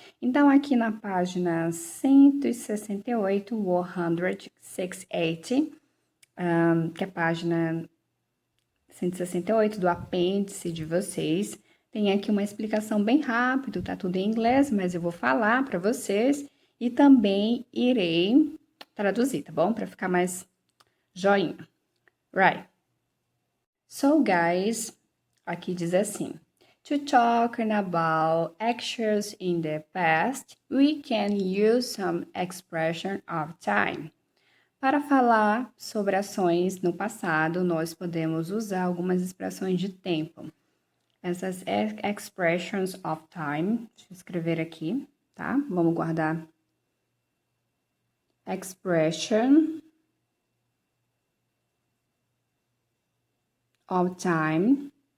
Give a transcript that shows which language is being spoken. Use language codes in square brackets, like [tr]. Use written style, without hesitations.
[pt] Então, aqui na página 168, 168, que é a página 168 do apêndice de vocês. Tem aqui uma explicação bem rápida, tá tudo em inglês, mas eu vou falar para vocês e também irei traduzir, tá bom? Para ficar mais joinha. [en] Right. So, guys, [pt] aqui diz assim: [en] to talk about actions in the past, we can use some expression of time. [pt] Para falar sobre ações no passado, nós podemos usar algumas expressões de tempo. Essas [en] expressions of time, [pt] deixa eu escrever aqui, tá? Vamos guardar. [en] Expression of time.